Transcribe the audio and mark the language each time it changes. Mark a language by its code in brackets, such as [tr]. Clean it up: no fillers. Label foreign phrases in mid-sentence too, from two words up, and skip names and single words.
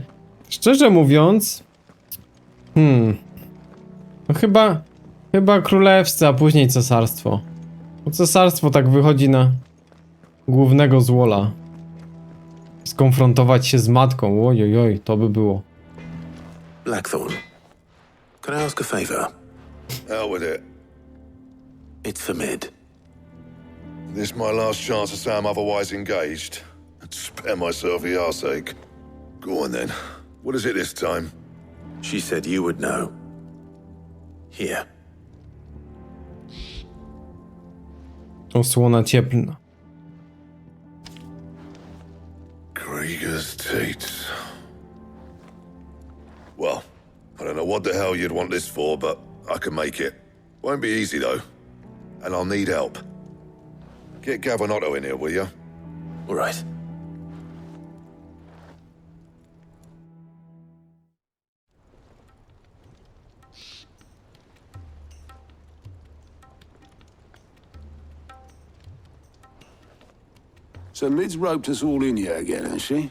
[pl] Szczerze mówiąc... No chyba królewscy, a później cesarstwo. Bo cesarstwo tak wychodzi na głównego złola. Skonfrontować się z matką. Ojojoj, to by było. [en] Blackthorn, can I ask a favor? Hell with it. It's for Mid. This my last chance to say I'm otherwise engaged. I'd spare myself the arseache. Go on then. What is it this time? She said you would know. Here. [pl] Osłona cieplna. [en] Krieger's teats. Well, I don't know what the hell you'd want this for, but I can make it. Won't be easy though. And I'll need help. Get Gavin Otto in here, will you? All right. So Mid's roped us all in here again, has she?